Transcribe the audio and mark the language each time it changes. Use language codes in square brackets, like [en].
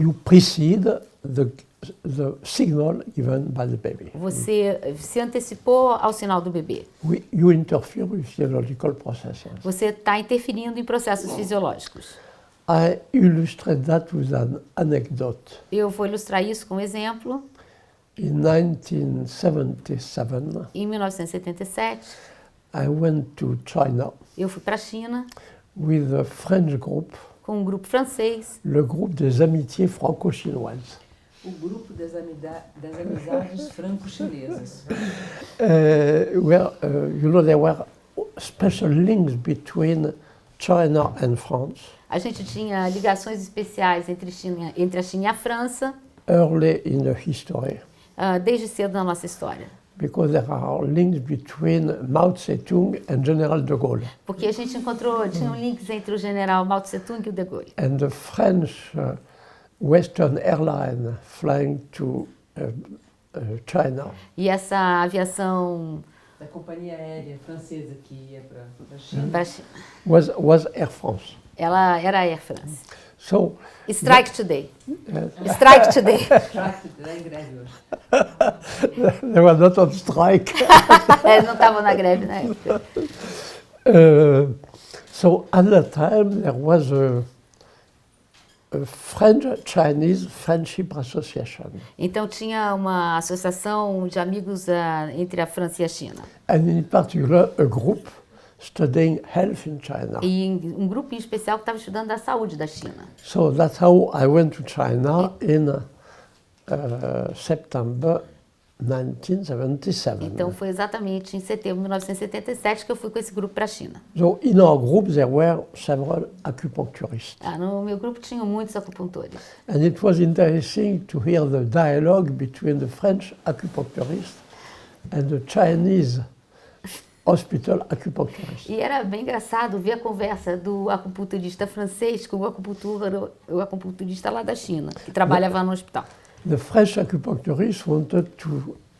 [en] you precede the signal given by the baby. [pt] você se antecipou ao sinal do bebê. [en] You interfere with physiological processes. [pt] Você está interferindo em processos fisiológicos. [en] I illustrate that with an anecdote. [pt] Eu vou ilustrar isso com um exemplo. [en] In 1977, [pt] Em 1977, [en] I went to China [pt] eu fui para a China [en] with a French group, [pt] com um grupo francês, [fr] le groupe des amitiés franco-chinoises. [pt] O grupo das amizades franco-chinesas. [en] Where, there were special links between China and France [pt] a gente tinha ligações especiais entre a China e a França, [en] early in the history, [pt] desde cedo na nossa história. [en] because there are links between Mao Zedong and General de Gaulle. [pt] Porque a gente tinham links entre o general Mao Tse-tung e o de Gaulle. [en] And the French Western Airline flying to China [pt] E essa aviação Da companhia aérea francesa que ia para a China. para a China, [en] was Air France. [pt] ela era a Air France. [en] So Strike Today. Strike Today. [pt] Strike da greve hoje. [en] they were not on strike. [pt] Eles não estavam na greve na época. [en] So at that time there was a French-Chinese Friendship Association. [pt] Então tinha uma associação de amigos entre a França e a China. [en] And in particular a group studying health in China. [pt] E um grupo em especial que estava estudando a saúde da China. [en] So that's how I went to China in September 1977. [pt] Então foi exatamente em setembro de 1977 que eu fui com esse grupo para a China. [en] So in our group there were several acupuncturists. [pt] No meu grupo tinham muitos acupuntores. [en] And it was interesting to hear the dialogue between the French acupuncturist and the Chinese hospital acupuncturist. [pt] E era bem engraçado ver a conversa do acupunturista francês com o acupunturista lá da China, que trabalhava no hospital. [en] The French acupuncturist wanted to